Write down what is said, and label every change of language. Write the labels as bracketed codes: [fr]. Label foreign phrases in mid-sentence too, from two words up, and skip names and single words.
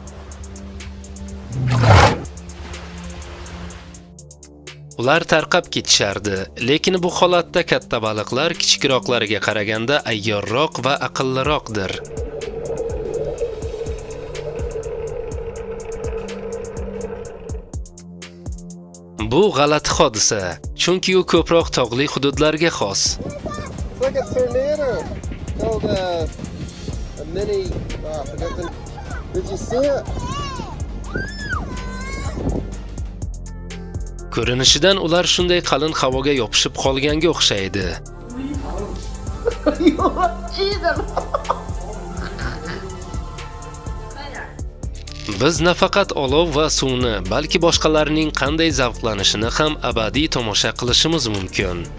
[uz] Ular tarqab ketishardi, lekin bu holatda katta baliqlar kichikroqlariga qaraganda ayyorroq va aqlliroqdir. Bu g'alati hodisa, chunki u ko'proq tog'li hududlarga xos. [en] Like a tornado. Called a mini. I forgot the. Did you see it? [uz] Ko'rinishidan ular shunday qalin havoga yopishib qolganga o'xshaydi. Biz nafaqat olov va suvni, balki boshqalarning qanday zavqlanishini ham abadiy tomosha qilishimiz mumkin.